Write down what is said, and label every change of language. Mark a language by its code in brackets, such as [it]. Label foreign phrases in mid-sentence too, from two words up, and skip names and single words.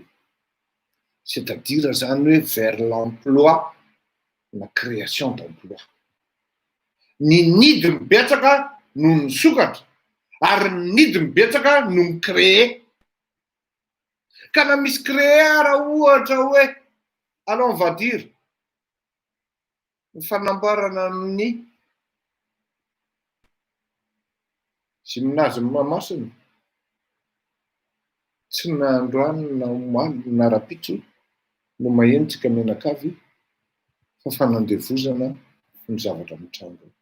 [fr] C'est-à-dire vers l'emploi, la création d'emploi. [mg] Ny nidy mibetsaka no ny sokatra ary ny nidy mibetsaka no ny créer. Ka na misy créer raha ohatra hoe [fr] alors on va dire [mg] ny fanambarana amin'ny gymnase Mahamasina tsy nandroany na omaly na rapitso no mahenontsika menakavy fa fanandevozana ny zavatra mitranga.